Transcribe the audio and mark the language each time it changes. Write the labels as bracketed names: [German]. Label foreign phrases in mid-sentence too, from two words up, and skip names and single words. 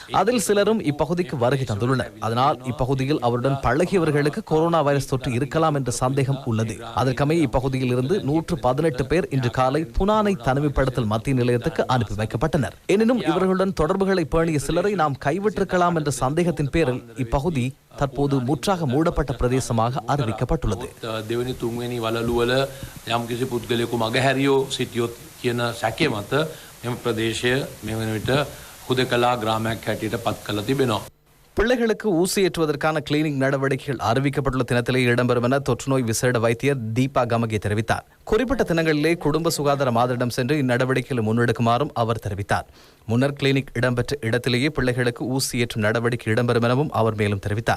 [Tamil] அதில் சிலரும் இப்பகுதிக்கு வருகை தந்துள்ளனர். அதனால் இப்பகுதியில் அவருடன் பழகியவர்களுக்கு கொரோனா வைரஸ் தொற்று இருக்கலாம் என்ற சந்தேகம் உள்ளது. அதற்கமைய இப்பகுதியில் இருந்து 118 பேர் இன்று காலை புனானை தனிமைப்படுத்தல் மத்திய நிலையத்துக்கு அனுப்பி வைக்கப்பட்டனர். எனினும் இவர்களுடன் தொடர்புகளை பேணிய சிலரை நாம் கைவிட்டிருக்கலாம் என்ற சந்தேகத்தின் பேரில் இப்பகுதி தற்போது முற்றாக மூடப்பட்ட பிரதேசமாக அறிவிக்கப்பட்டுள்ளது. [Sinhala] දෙවෙනි තුන්වෙනි වලලුවල යම් කිසි පුද්ගලයෙකු මගහැරියෝ සිටියොත් කියන සැකය මත මෙම ප්‍රදේශය මේ වන විට හුදකලා ග්‍රාමයක් හැටියට පත් කරලා තිබෙනවා. [Tamil] பிள்ளைகளுக்கு ஊசி ஏற்றுவதற்கான கிளினிக் நடவடிக்கைகள் அறிவிக்கப்பட்டுள்ள தினத்திலேயே இடம்பெறும் என தொற்றுநோய் விசேட வைத்தியர் தீபா கமகே தெரிவித்தார். குறிப்பிட்ட தினங்களிலே குடும்ப சுகாதார மாதிரிடம் சென்று இந்நடவடிக்கைகளை முன்னெடுக்குமாறும் அவர் தெரிவித்தார். முன்னர் கிளினிக் இடம்பெற்ற இடத்திலேயே பிள்ளைகளுக்கு ஊசி ஏற்றும் நடவடிக்கை இடம்பெறும் எனவும் அவர் மேலும் தெரிவித்தார்.